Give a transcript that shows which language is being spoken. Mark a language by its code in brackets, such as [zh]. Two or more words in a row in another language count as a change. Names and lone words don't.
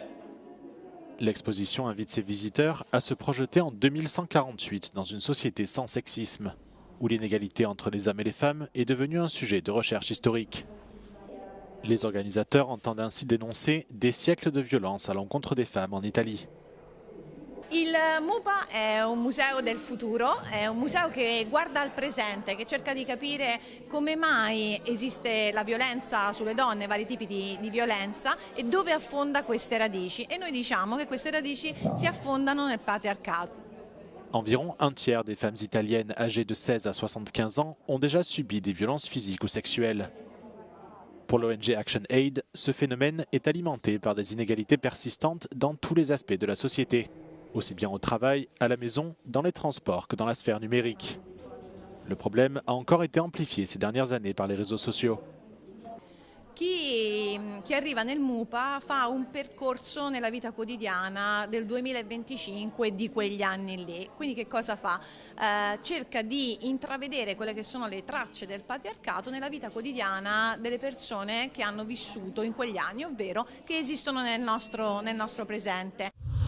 [fr] L'exposition invite ses visiteurs à se projeter en 2148 dans une société sans sexisme, où l'inégalité entre les hommes et les femmes est devenue un sujet de recherche historique. Les organisateurs entendent ainsi dénoncer des siècles de violence à l'encontre des femmes en Italie. [it] Il MUPA è un museo del futuro, è un museo che guarda al presente, che cerca di capire come mai esiste la violenza sulle donne, vari tipi di violenza e dove affonda queste radici. E noi diciamo che queste radici si affondano nel patriarcato. [fr] Environ un tiers des femmes italiennes âgées de 16 à 75 ans ont déjà subi des violences physiques ou sexuelles. Pour l'ONG ActionAid, ce phénomène est alimenté par des inégalités persistantes dans tous les aspects de la société, aussi bien au travail, à la maison, dans les transports que dans la sphère numérique. Le problème a encore été amplifié ces dernières années par les réseaux sociaux. [it] Chi arriva nel MUPA fa un percorso nella vita quotidiana del 2025 di quegli anni lì. Quindi che cosa fa? Cerca di intravedere quelle che sono le tracce del patriarcato nella vita quotidiana delle persone che hanno vissuto in quegli anni, ovvero che esistono nel nostro presente.